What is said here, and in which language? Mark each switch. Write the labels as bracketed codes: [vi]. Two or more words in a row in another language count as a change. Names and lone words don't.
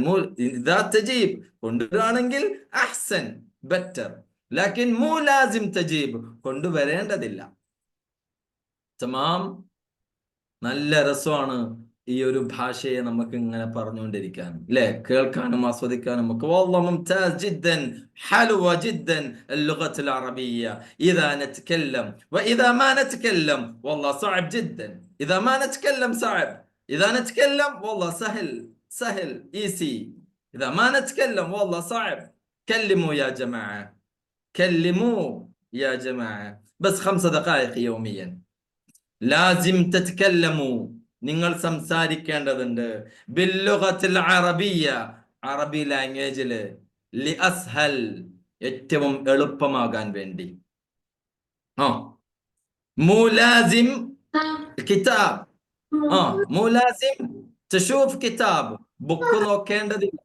[ar] إذا تجيب, [ml] കൊണ്ടുവരാണെങ്കിൽ അഹ്സൻ, ബെറ്റർ. [ar] لكن ملازم تجيب, കൊണ്ടുവരേണ്ടതില്ല. തമാം. [ml] നല്ല രസമാണ് ഈ ഒരു ഭാഷയെ നമുക്ക് ഇങ്ങനെ പറഞ്ഞുകൊണ്ടിരിക്കാൻ, അല്ലെ? കേൾക്കാനും ആസ്വദിക്കാനും ഒക്കെ. [ar] والله ممتاز جدا، حلوة جدا اللغة العربية إذا نتكلم، وإذا ما نتكلم والله صعب جدا. إذا ما نتكلم صعب، إذا نتكلم والله سهل سهل easy. إذا ما نتكلم والله صعب. كلموا يا جماعة، كلموا يا جماعة، بس 5 دقائق يوميا. لازم تتكلموا، [ml] നിങ്ങൾ സംസാരിക്കേണ്ടതുണ്ട്. [ar] باللغة العربية, [ml] അറബി ലാംഗ്വേജില്. [ar] لأسهل, [ml] ഏറ്റവും എളുപ്പമാകാൻ വേണ്ടി. [ar] ملازم كتاب، ملازم تشوف كتاب, [ml] ബുക്ക് നോക്കേണ്ടതില്ല.